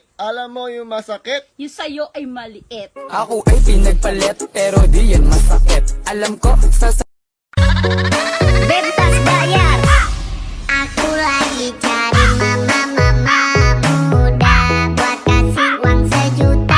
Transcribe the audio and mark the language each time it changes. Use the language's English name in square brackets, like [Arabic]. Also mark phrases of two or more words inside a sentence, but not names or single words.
[Filipino] Alam mo yung masakit? Yung sa'yo ay maliit. Ako ay pinagpalit, pero di yan masakit. Alam ko, [Indonesian] Bebas bayar. Aku lagi cari mama muda buat kasih uang 1 juta.